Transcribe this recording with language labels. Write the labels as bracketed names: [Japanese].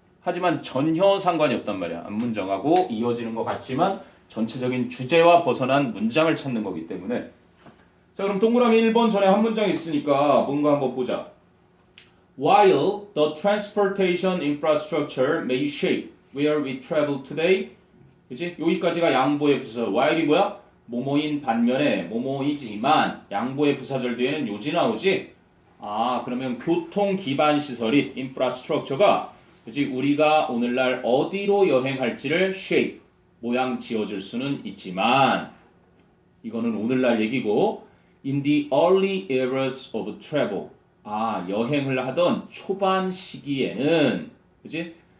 [Korean] 하지만 전혀 상관이 없단 말이야. 앞문장하고 이어지는 것 같지만 전체적인 주제와 벗어난 문장을 찾는 거기 때문에. 자, 그럼 동그라미 1번 전에 한 문장 있으니까 뭔가 한번 보자. [English] While the transportation infrastructure may shape where we travel today. [Korean] 그치? 여기까지가 양보의 부사. while이 뭐야? 뭐뭐인 반면에 뭐뭐이지만 양보의 부사절 뒤에는 요지 나오지? 아, 그러면 교통 기반 시설이 infrastructure가 그치? 우리가 오늘날 어디로 여행할지를 shape 모양 지어줄 수는 있지만 이거는 오늘날 얘기고 [English] in the early eras of travel [Korean] 아 여행을 하던 초반 시기에는 그치?